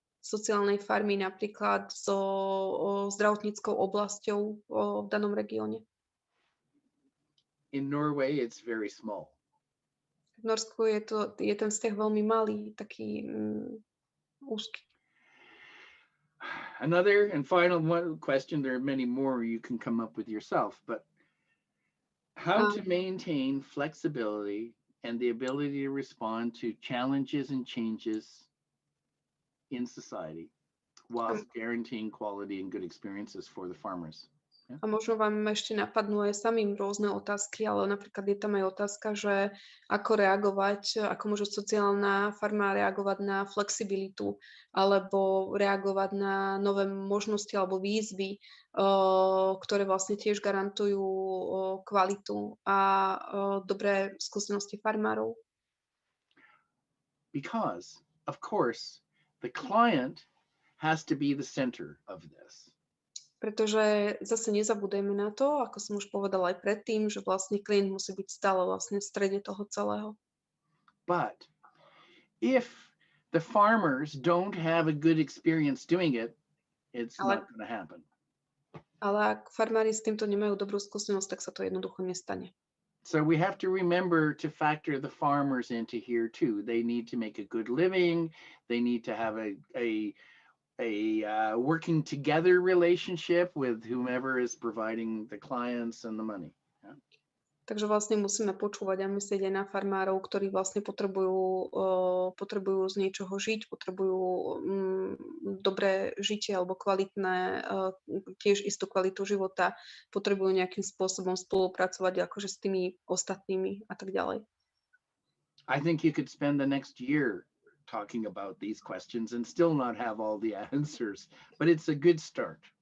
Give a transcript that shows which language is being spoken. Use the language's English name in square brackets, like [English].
[Slovak] sociálnej farmy napríklad so zdravotníckou oblasťou v danom regióne? [English] In Norway, it's very small. [Slovak] V Norsku je ten vzťah veľmi malý, taký úzky. [English] Another and final question, there are many more you can come up with yourself, but how to maintain flexibility and the ability to respond to challenges and changes in society whilst guaranteeing quality and good experiences for the farmers. [Slovak] A možno vám ešte napadnú aj samým rôzne otázky, ale napríklad je tam aj otázka, že ako reagovať, ako môže sociálna farma reagovať na flexibilitu alebo reagovať na nové možnosti alebo výzvy, ktoré vlastne tiež garantujú kvalitu a dobré skúsenosti farmárov. [English] Because, of course, the client has to be the center of this. [Slovak] Pretože zase nezabúdajme na to, ako som už povedala aj predtým, že vlastne klient musí byť stále vlastne v strede toho celého. [English] But if the farmers don't have a good experience doing it, it's not going to happen. [Slovak] Ale ak farmári s týmto nemajú dobrú skúsenosť, tak sa to jednoducho nestane. [English] So we have to remember to factor the farmers into here too. They need to make a good living. They need to have a working together relationship with whomever is providing the clients and the money. Yeah? [Slovak] Takže vlastne musíme počúvať a myslieť aj na farmárov, ktorí vlastne potrebujú z niečoho žiť, potrebujú dobré žitie alebo kvalitné, tiež istú kvalitu života, potrebujú nejakým spôsobom spolupracovať akože s tými ostatnými a tak ďalej. [English] I think you could spend the next year talking about these questions and still not have all the answers, but it's a good start.